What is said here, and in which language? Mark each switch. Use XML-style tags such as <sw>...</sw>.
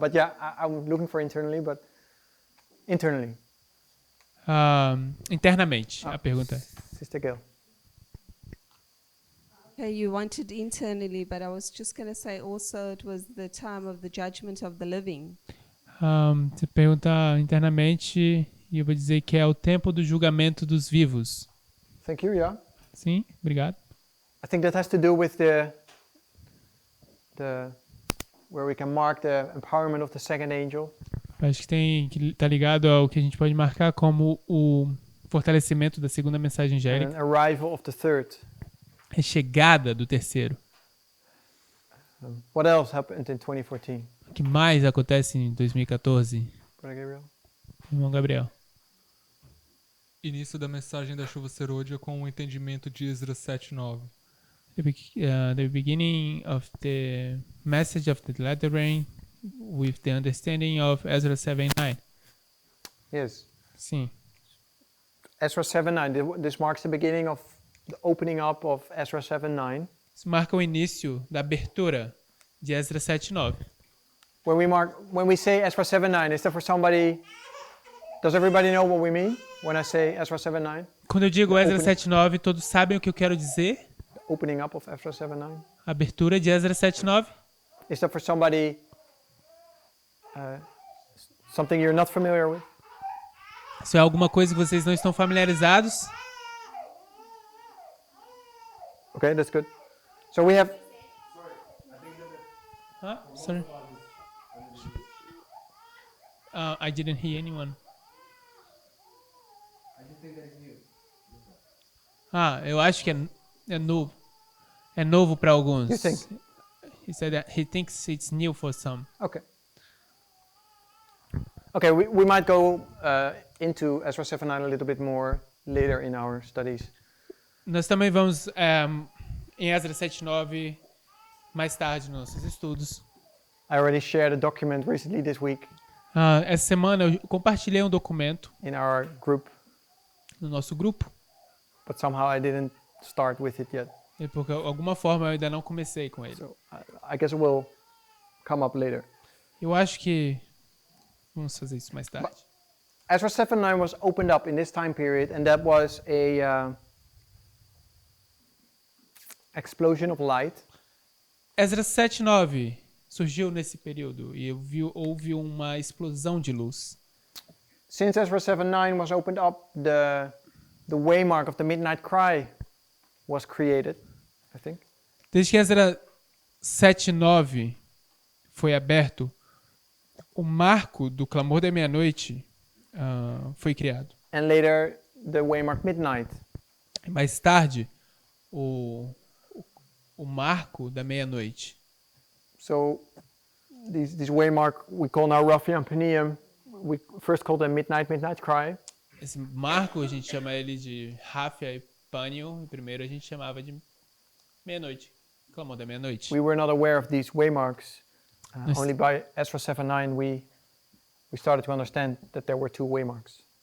<en>But yeah, I'm looking for internally, but internally.</en> <pt>Internamente, a pergunta é.</pt> <en>Sister Gail. Okay, you wanted internally, but I was just going to say also it was the time of the judgment of the living.</en> <pt>Você pergunta internamente e eu vou dizer que é o tempo do julgamento dos vivos.</pt> <en>Thank you, yeah.</en> <pt>Sim, obrigado.</pt> <en>I think that has to do with the where we can mark the empowerment of the second angel.</en> <pt>Acho que tá ligado ao que a gente pode marcar como o fortalecimento da segunda mensagem</pt> <en>And</en> <pt>angélica,</pt> <en>arrival of the third.</en> <pt>a chegada do terceiro.</pt> <en>What else happened in 2014?</en> <pt>O que mais acontece em 2014,</pt> <en>Brother Gabriel?</en> <pt>irmão Gabriel? Início da mensagem da chuva serôdia com o entendimento de Esdras 7:9.</pt> <en>The beginning of the message of the latter rain with the understanding of Ezra 7:9. Yes.</en> <pt>Sim.</pt> <en>Ezra 7:9. This marks the beginning of the opening up of Ezra 7:9.</en> <pt>Isso marca o início da abertura de Ezra 7:9.</pt> <en>When we say Ezra 7:9, is that for somebody Does everybody know what we mean when I say Ezra 7:9?</en> <pt>Quando eu digo Esdras</pt> <en>Opening.</en> <pt>7:9, todos sabem o que eu quero dizer?</pt> <en>Opening up of Ezra 7:9.</en> <pt>Abertura de Esdras 7:9?</pt> <en>Is that for somebody something you're not familiar with?</en> <pt>Se é alguma coisa que vocês não estão familiarizados,</pt> <en>Okay, that's good. So we have sorry. I didn't hear anyone.</en> <pt>Eu acho que é novo. É novo para alguns.</pt> <en>You think? He said that he thinks it's new for some. Okay. Okay, we might go into Ezra 7:9 a little bit more later in our studies.</en> <pt>Nós também vamos em Esdras 7:9 mais tarde nos nossos estudos.</pt> <en>I already shared a document recently this week</en> <pt>Essa semana eu compartilhei um documento</pt> <en>in our group,</en> <pt>no nosso grupo,</pt> <en>but somehow I didn't start with it yet.</en> <pt>e porque de alguma forma eu ainda não comecei com ele.</pt> <en>So I guess it will come up later.</en> <pt>Eu acho que vamos fazer isso mais tarde.</pt> <en>Ezra 7:9 was opened up in this time period, and that was a explosion of light.</en> <pt>Esdras 7:9 surgiu nesse período e houve uma explosão de luz.</pt> <en>Since Ezra 7:9 was opened up, the waymark of the midnight cry was created, I think.</en> <pt>Desde que Esdras 7:9 foi aberto, o marco do clamor da meia-noite foi criado.</pt> <en>And later, the waymark midnight.</en> <pt>Mais tarde, o marco da meia-noite.</pt> <en>So, these waymark we call now Raphaim Penium. We first called them midnight cry.</en> <pt>Esse marco a gente chama ele de Rafia e Panion, e primeiro a gente chamava de meia-noite, clamor da meia-noite.</pt> <en>We were not aware of these waymarks. Yes. Only by Ezra 7:9 we started to understand that there were two waymarks.</en>